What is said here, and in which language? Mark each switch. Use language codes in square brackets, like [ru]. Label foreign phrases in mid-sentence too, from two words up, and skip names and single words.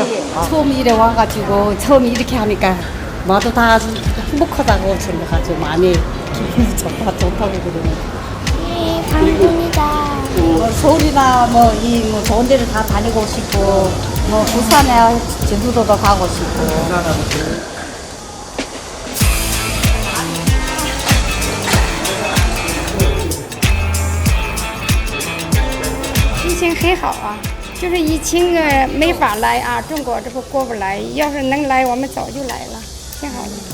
[ko] 처음 이래 와가지고 처음 이렇게 하니까 마도 다 아주 행복하다고 생각하죠. 마음이 기분이 좋다고 그러는. 네, 감사합니다. 서울이나 뭐 좋은 데를 다 다니고 싶고 뭐 부산에 제주도도 가고 싶고. [zh] 心情很好啊，就是疫情没法来啊，中国这不过不来，要是能来，我们早就来了，挺好的。